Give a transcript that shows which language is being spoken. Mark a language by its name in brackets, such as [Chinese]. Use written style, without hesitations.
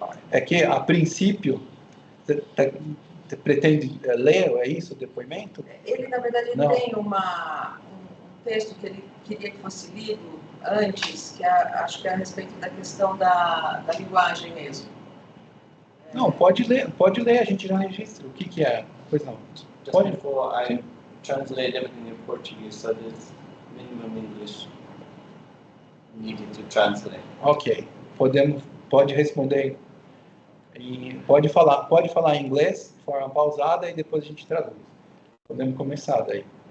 [Portuguese] É que a princípio você pretende ler, é isso, o depoimento? Ele, na verdade, não. Tem um texto que ele queria que fosse lido antes, que acho que é a respeito da questão da linguagem mesmo. Não, pode ler, a gente já registra. O que é? Pois não. [English] Just [Portuguese] pode. [English] Before I translate everything in Portuguese, so there's minimum English needed to translate. Ok. [Portuguese] Pode responder pode falar em inglês de forma pausada e depois a gente traduz. Podemos começar daí.